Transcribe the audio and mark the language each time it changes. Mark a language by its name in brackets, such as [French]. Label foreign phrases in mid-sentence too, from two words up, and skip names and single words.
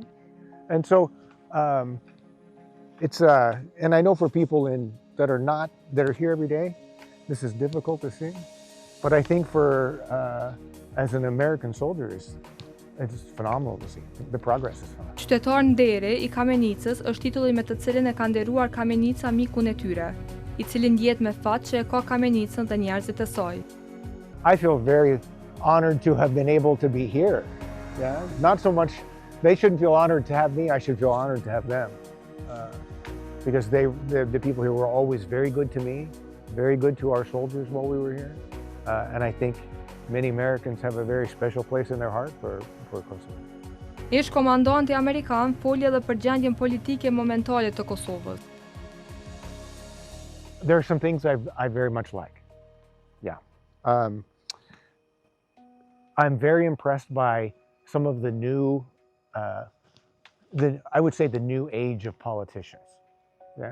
[English] And so it's, and I know for people that are here every day, this is difficult to see. But I think for, as an American soldier, it's phenomenal to see. The progress is phenomenal. [Albanian] Qytetar ndere I Kamenicës është titulli me të cilin e ka nderuar Kamenica mikun e tyre. i cili ndjet me fat që e ka Kamenicën dhe njerëzit e saj. [English] I feel very honored to have been able to be here. Yeah, not so much, they shouldn't feel honored to have me, I should feel honored to have them. Because the people here were always very good to me, very good to our soldiers while we were here. And I think many Americans have a very special place in their heart for Kosovo. [Albanian] Ish-komandanti Amerikan foli edhe për gjendjen politike momentale të Kosovës. [English] There are some things I very much like. Yeah. I'm very impressed by some of the new, I would say the new age of politicians. Yeah.